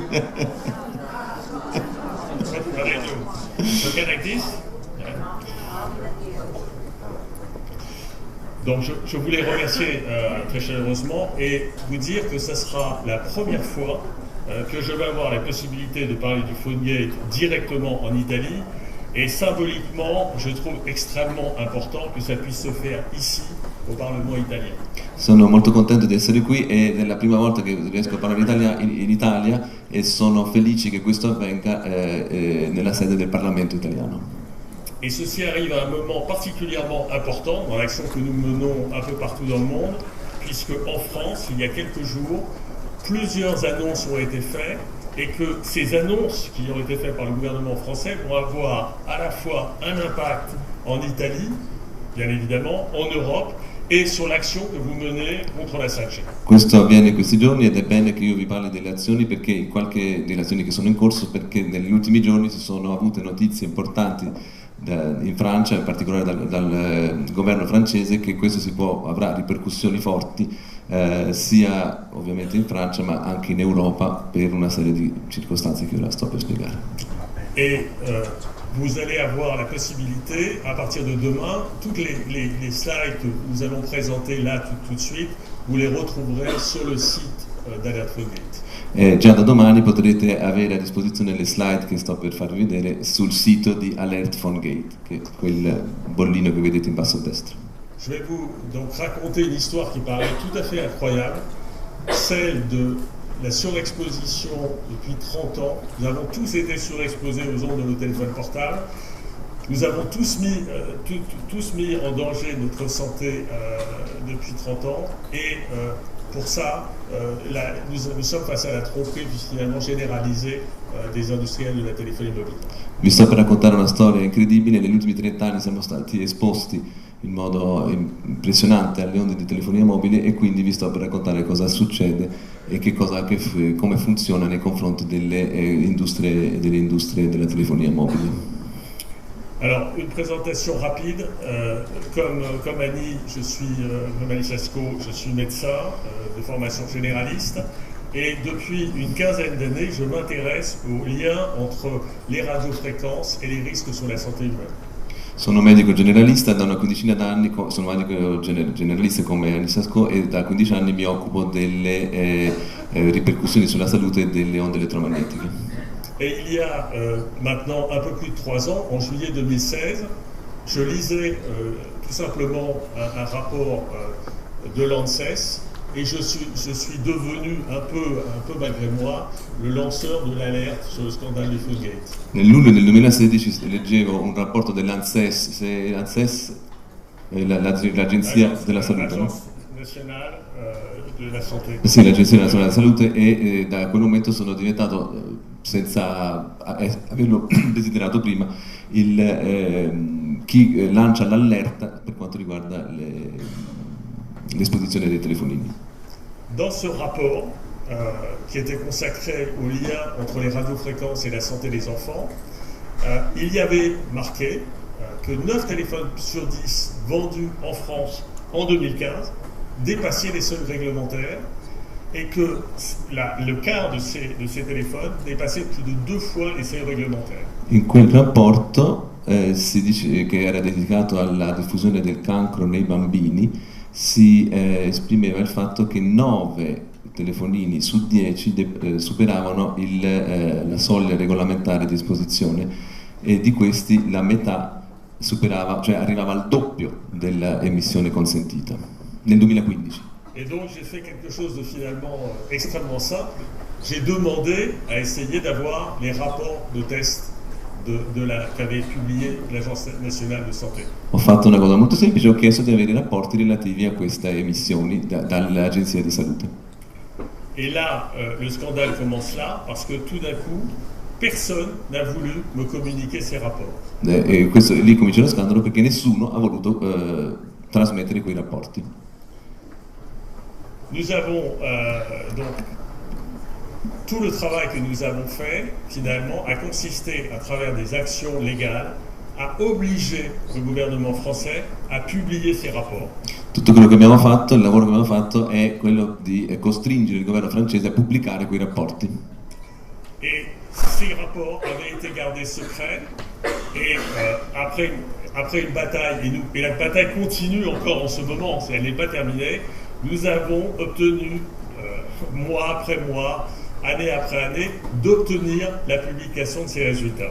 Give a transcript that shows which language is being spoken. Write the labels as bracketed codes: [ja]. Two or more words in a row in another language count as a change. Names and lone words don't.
[fr] Donc je voulais remercier très chaleureusement et vous dire que ce sera la première fois que je vais avoir la possibilité de parler du Phone Gate directement en Italie, et symboliquement je trouve extrêmement important que ça puisse se faire ici au Parlement italien. [it] Sono molto contento di essere qui ed è la prima volta che riesco a parlare in Italia e sono felice che questo avvenga nella sede del Parlamento italiano. [fr] Et ceci arrive à un moment particulièrement important dans l'action que nous menons un peu partout dans le monde, puisque en France, il y a quelques jours, plusieurs annonces ont été faites et que ces annonces qui ont été faites par le gouvernement français vont avoir à la fois un impact en Italie, bien évidemment, en Europe, e sur l'action che vous menez [it] contro la 5G. Questo avviene in questi giorni ed è bene che io vi parli delle azioni, perché delle azioni che sono in corso, perché negli ultimi giorni si sono avute notizie importanti in Francia, in particolare dal governo francese, che questo avrà ripercussioni forti sia ovviamente in Francia ma anche in Europa per una serie di circostanze che ora sto per spiegare. [fr] Et vous allez avoir la possibilité, à partir de demain, toutes les slides que nous allons présenter là tout de suite, vous les retrouverez sur le site d'Alert Phone Gate. [it] Già da domani potrete avere a disposizione le slide che sto per farvi vedere sul sito di Alert Phone Gate, che è quel bollino che vedete in basso a destra. [fr] Je vais vous donc raconter une histoire qui paraît tout à fait incroyable, celle de la surexposition depuis 30 ans. Nous avons tous été surexposés aux ondes de nos téléphones portables. Nous avons tous mis en danger notre santé depuis 30 ans et pour ça, nous sommes face à la tromperie finalement généralisée des industriels de la téléphonie mobile. [it] Vi sto per raccontare una storia incredibile. Negli ultimi 30 anni siamo stati esposti in modo impressionante alle onde di telefonia mobile e quindi vi sto per raccontare cosa succede e come funziona nei confronti delle industrie della telefonia mobile. [fr] Alors, une présentation rapide. Comme Annie, comme Annie Sasco, je suis médecin de formation généraliste et depuis une quinzaine d'années, je m'intéresse aux liens entre les radiofréquences et les risques sur la santé humaine. [it] Sono medico generalista da una quindicina d'anni, sono medico generalista come Annie Sasco e da 15 anni mi occupo delle ripercussioni sulla salute delle onde elettromagnetiche. [fr] Et il y a maintenant un peu plus de 3 ans, en juillet 2016, je lisais tout simplement un rapport de l'ANSES et je suis devenu un peu malgré moi le lanceur de l'alerte sur le scandale du Phone Gate. [it] Nel luglio del 2016 leggevo un rapporto dell'ANSES, l'Agenzia della Salute, no? [fr] L'Agence Nationale de la Santé. [it] Sì, l'Agenzia Nazionale della Salute e da quel momento sono diventato, senza averlo desiderato prima, chi lancia l'allerta per quanto riguarda l'esposizione dei telefonini. [fr] Dans ce rapport, qui était consacré au lien entre les radiofréquences et la santé des enfants, il y avait marqué que 9 téléphones sur 10 vendus en France en 2015 dépassaient les seuils réglementaires et que le quart de ces téléphones dépassaient plus de 2 fois les seuils réglementaires. [it] In quel rapporto si dice che era dedicato alla diffusione del cancro nei bambini, si esprimeva il fatto che 9 telefonini su 10 superavano la soglia regolamentare di esposizione e di questi la metà superava, cioè arrivava al doppio dell'emissione consentita nel 2015. [fr] Et donc j'ai fait quelque chose de finalement extrêmement simple. J'ai demandé à essayer d'avoir les rapports de test qu'avait publié l'Agence nationale de santé. [it] Ho fatto una cosa molto semplice, ho chiesto di avere i rapporti relativi a queste emissioni dall'Agenzia di Salute. [fr] Et là, le scandale commence là, parce que tout d'un coup, personne n'a voulu me communiquer ces rapports. [it] E lì comincia lo scandalo perché nessuno ha voluto trasmettere quei rapporti. [fr] Nous avons donc tout le travail que nous avons fait, finalement, a consisté, à travers des actions légales, à obliger le gouvernement français à publier ces rapports. [it] Tutto quello che abbiamo fatto, il lavoro che abbiamo fatto è quello di costringere il governo francese a pubblicare quei rapporti. [fr] Et ces rapports avaient été gardés secrets et après une bataille, et la bataille continue encore en ce moment, elle n'est pas terminée, nous avons obtenu, mois après mois, année après année, d'ottenir la publication de ces résultats.